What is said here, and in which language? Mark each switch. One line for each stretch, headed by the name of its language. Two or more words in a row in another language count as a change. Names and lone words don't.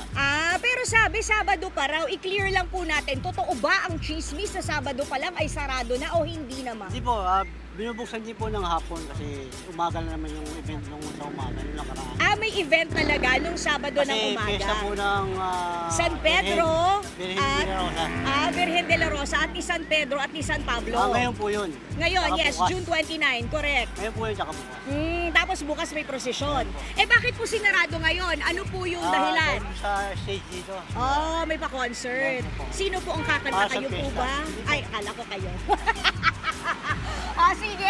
Filipino: Pero sabi, Sabado pa raw. I-clear lang po natin. Totoo ba ang chismis sa Sabado pa lang ay sarado na o hindi naman? Hindi po, binubuksan din po ng hapon kasi umaga na naman yung event nung sa umaga, yung nakaraan. May event talaga nung Sabado ng Kasi umaga. piyesta po ng San Pedro Virgen at de la Rosa. Virgen de la Rosa at ni San Pedro at ni San Pablo. Ngayon po yun. Ngayon, Saka yes, bukas. June 29, correct. Ngayon po yun, tsaka bukas. Tapos bukas may prosesyon. Bakit po sinarado ngayon? Ano po yung dahilan? Dahil sa stage dito. May pa-concert. Sino po ang kakanta? Sa Kayo po piyesta. ba? Ay, akala ko kayo. Sige.